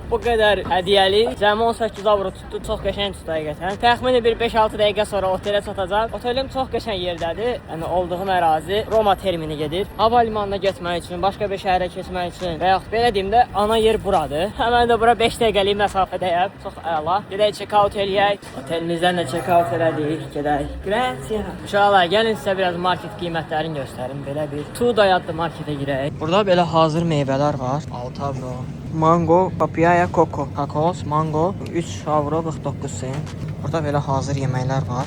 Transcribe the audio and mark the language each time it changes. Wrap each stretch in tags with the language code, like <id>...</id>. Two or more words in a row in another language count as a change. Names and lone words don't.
<az>Bu qədər hədiyyəli. Cəmi 18 avro tutdu. Çox qəşəng tutdu həqiqətən. Təxmini bir 5-6 dəqiqə sonra otelə çatacaq. Otelim çox qəşəng yerdədir. Yəni olduğum ərazi Roma termini gedir. Hava limanına getmək üçün, başqa bir şəhərə keçmək üçün və yaxud belə deyim də ana yer buradır. Həmən də bura 5 dəqiqəlik məsafədəyəm. Çox əla. Gedək check-out eləyək. Otelimizdən də check-out elədik. Gedək. Grazie. Uşaqlar, gəlin sizə biraz market qiymətlərini göstərim. Belə bir Tuda adlı marketə girək. Burada belə hazır meyvələr var. 6 avro. Mango, papaya, koko. Kakos, mango 3 avro 49 sent. Burada belə hazır yeməklər var.</az>